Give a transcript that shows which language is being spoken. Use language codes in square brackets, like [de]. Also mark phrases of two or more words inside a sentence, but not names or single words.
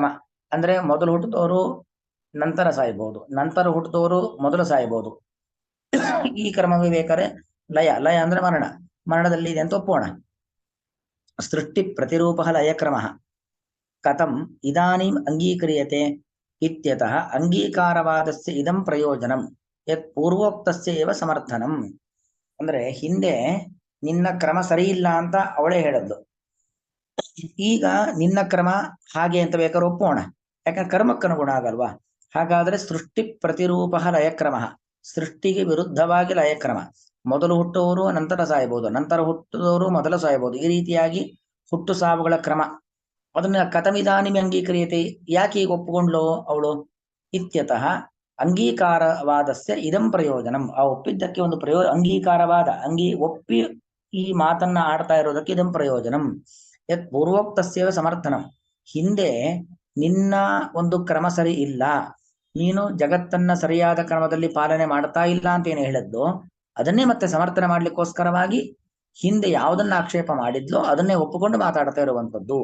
[kn] ಅಂದ್ರೆ ಮೊದಲು ಹುಟ್ಟಿದವರು ನಂತರ ಸಾಯ್ಬಹುದು, ನಂತರ ಹುಟ್ಟಿದವರು ಮೊದಲು ಸಾಯ್ಬಹುದು. ಈ ಕ್ರಮವೇ ಬೇಕಾದ್ರೆ ಲಯ ಅಂದ್ರೆ ಮರಣದಲ್ಲಿ ಇದೆ ಅಂತ ಒಪ್ಪೋಣ. [sa] ಸೃಷ್ಟಿ ಪ್ರತಿರೂಪ ಲಯ ಕ್ರಮ ಕಥಂ ಇದಾನೀಂ ಅಂಗೀಕ್ರಿಯತೆ ಇತ್ಯತಃ ಅಂಗೀಕಾರವಾದಸ್ಯ ಇದಂ ಪ್ರಯೋಜನಂ ಯತ್ ಪೂರ್ವೋಕ್ತಸ್ಯ ಏವ ಸಮರ್ಥನಂ. [kn] ಅಂದ್ರೆ ಹಿಂದೆ ನಿನ್ನ ಕ್ರಮ ಸರಿ ಇಲ್ಲ ಅಂತ ಅವಳೇ ಹೇಳದ್ಲು, ಈಗ ನಿನ್ನ ಕ್ರಮ ಹಾಗೆ ಅಂತ ಬೇಕಾದ್ರೆ ಒಪ್ಪೋಣ, ಯಾಕಂದ್ರೆ ಕರ್ಮಕ್ಕನುಗುಣ ಆಗಲ್ವಾ. ಹಾಗಾದ್ರೆ ಸೃಷ್ಟಿ ಪ್ರತಿರೂಪ ಲಯಕ್ರಮ, ಸೃಷ್ಟಿಗೆ ವಿರುದ್ಧವಾಗಿ ಲಯಕ್ರಮ. ಮೊದಲು ಹುಟ್ಟುವವರು ನಂತರ ಸಾಯಬಹುದು, ನಂತರ ಹುಟ್ಟಿದವರು ಮೊದಲು ಸಾಯಬಹುದು. ಈ ರೀತಿಯಾಗಿ ಹುಟ್ಟು ಸಾವುಗಳ ಕ್ರಮ, ಅದನ್ನ [sa] ಕಥಮಿದಾನಿ ಅಂಗೀಕ್ರಿಯತೆ, [kn] ಯಾಕೆ ಈಗ ಒಪ್ಪಿಕೊಂಡ್ಲು ಅವಳು? [sa] ಇತ್ಯತಃ ಅಂಗೀಕಾರವಾದಸ್ಯ ಇದಂ ಪ್ರಯೋಜನಂ, [kn] ಆ ಒಪ್ಪಿದ್ದಕ್ಕೆ ಒಂದು ಅಂಗೀಕಾರವಾದ ಒಪ್ಪಿ ಈ ಮಾತನ್ನ ಆಡ್ತಾ ಇರೋದಕ್ಕೆ [sa] ಇದಂ ಪ್ರಯೋಜನಂ. ಯತ್ ಪೂರ್ವೋಕ್ತಸ್ಯವ ಸಮರ್ಥನಂ, [kn] ಹಿಂದೆ ನಿನ್ನ ಒಂದು ಕ್ರಮ ಸರಿ ಇಲ್ಲ, ನೀನು ಜಗತ್ತನ್ನ ಸರಿಯಾದ ಕ್ರಮದಲ್ಲಿ ಪಾಲನೆ ಮಾಡ್ತಾ ಇಲ್ಲ ಅಂತ ಏನು ಹೇಳಿದ್ದು, ಅದನ್ನೇ ಮತ್ತೆ ಸಮರ್ಥನೆ ಮಾಡ್ಲಿಕ್ಕೋಸ್ಕರವಾಗಿ ಹಿಂದೆ ಯಾವುದನ್ನ ಆಕ್ಷೇಪ ಮಾಡಿದ್ಲೋ ಅದನ್ನೇ ಒಪ್ಪಿಕೊಂಡು ಮಾತಾಡ್ತಾ ಇರುವಂತದ್ದು.